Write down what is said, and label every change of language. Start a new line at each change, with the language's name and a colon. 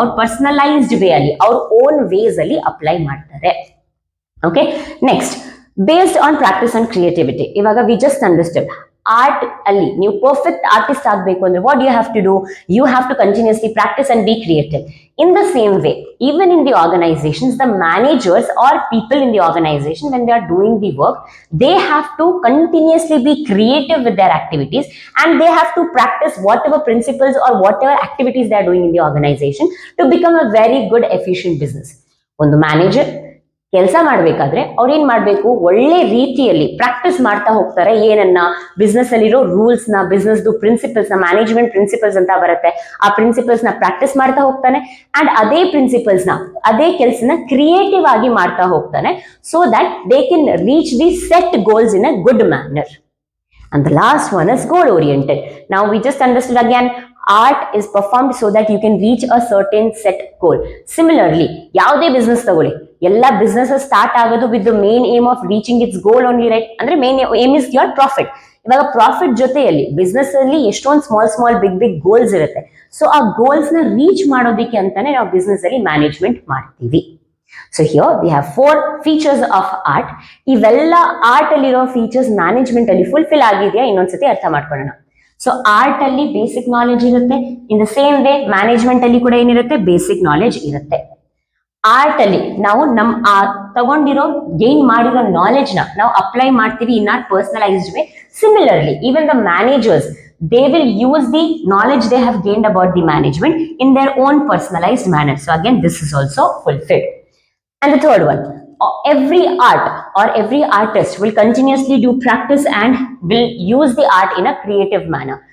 Kannada: ಅವ್ರ personalised way ಅಲ್ಲಿ, ಅವ್ರ ಓನ್ ವೇಸ್ ಅಲ್ಲಿ ಅಪ್ಲೈ ಮಾಡ್ತಾರೆ.
English: Okay, next based on practice and creativity. ಇವಾಗ we just understood art
Kannada: ಅಲ್ಲಿ ನೀವು ಪರ್ಫೆಕ್ಟ್ ಆರ್ಟಿಸ್ಟ್ ಆಗಬೇಕು ಅಂದ್ರೆ
English: What you have to do, you have to continuously practice and be creative. In the same way, even in the organizations, the managers or people in the organization, when they are doing the work, they have to continuously be creative with their activities and they have to practice whatever principles or whatever activities they are doing in the organization to become a very good efficient business.
Kannada: ಒಂದು manager ಕೆಲಸ ಮಾಡ್ಬೇಕಾದ್ರೆ ಅವ್ರು ಏನ್ ಮಾಡ್ಬೇಕು, ಒಳ್ಳೆ ರೀತಿಯಲ್ಲಿ practice ಮಾಡ್ತಾ ಹೋಗ್ತಾರೆ. ಏನನ್ನ, ಬಿಸ್ನೆಸ್ ಅಲ್ಲಿರೋ ರೂಲ್ಸ್ ನ, ಬಿಸ್ನೆಸ್ ಪ್ರಿನ್ಸಿಪಲ್ಸ್ ನ, ಮ್ಯಾನೇಜ್ಮೆಂಟ್ ಪ್ರಿನ್ಸಿಪಲ್ಸ್ ಅಂತ ಬರುತ್ತೆ, ಆ ಪ್ರಿನ್ಸಿಪಲ್ಸ್ ನ ಪ್ರಾಕ್ಟೀಸ್ ಮಾಡ್ತಾ ಹೋಗ್ತಾನೆ. ಅಂಡ್ ಅದೇ ಪ್ರಿನ್ಸಿಪಲ್ಸ್ ನ, ಅದೇ ಕೆಲಸನ ಕ್ರಿಯೇಟಿವ್ ಆಗಿ ಮಾಡ್ತಾ ಹೋಗ್ತಾನೆ,
English: So that they can reach the set goals in a good manner. And the last one is goal oriented. Now we just understood again, art is performed so that you can reach a certain set goal.
Kannada: Similarly, ಯಾವುದೇ business ತಗೊಳ್ಳಿ, ಎಲ್ಲ business start ಆಗೋದು
English: with the main aim of reaching its goal only,
Kannada: right? ಅಂದ್ರೆ
English: Main aim is your profit.
Kannada: ಇವಾಗ profit ಜೊತೆಯಲ್ಲಿ business ಅಲ್ಲಿ ಎಷ್ಟೊಂದು small big goals ಇರುತ್ತೆ. ಸೊ ಆ ಗೋಲ್ಸ್ ನ ರೀಚ್ ಮಾಡೋದಕ್ಕೆ ಅಂತಾನೆ ನಾವು ಬಿಸ್ನೆಸ್ ಅಲ್ಲಿ ಮ್ಯಾನೇಜ್ಮೆಂಟ್ ಮಾಡ್ತೀವಿ.
English: So here we have 4 features of art.
Kannada: ಇವೆಲ್ಲ ಆರ್ಟ್ ಅಲ್ಲಿರೋ ಫೀಚರ್ಸ್ ಮ್ಯಾನೇಜ್ಮೆಂಟ್ ಅಲ್ಲಿ ಫುಲ್ಫಿಲ್ ಆಗಿದೆಯಾ ಇನ್ನೊಂದ್ಸತಿ ಅರ್ಥ ಮಾಡ್ಕೊಳ್ಳೋಣ. ಸೊ ಆರ್ಟ್ ಅಲ್ಲಿ ಬೇಸಿಕ್ ನಾಲೆಜ್ ಇರುತ್ತೆ.
English: in the same way
Kannada: management ಅಲ್ಲಿ ಕೂಡ ಏನಿರುತ್ತೆ, ಬೇಸಿಕ್ ನಾಲೆಜ್ ಇರುತ್ತೆ. ಆರ್ಟ್ ಅಲ್ಲಿ ನಾವು ನಮ್ ತಗೊಂಡಿರೋ ಗೇನ್ ಮಾಡಿರೋ ನಾಲೆಜ್ ನ ನಾವು ಅಪ್ಲೈ ಮಾಡ್ತೀವಿ
English: In our personalized way. Similarly even the managers, they will use the knowledge they have gained about the management in their own personalized manner. So again, this is also fulfilled. And the third one, every art or every artist will continuously do practice and will use the art in a creative manner.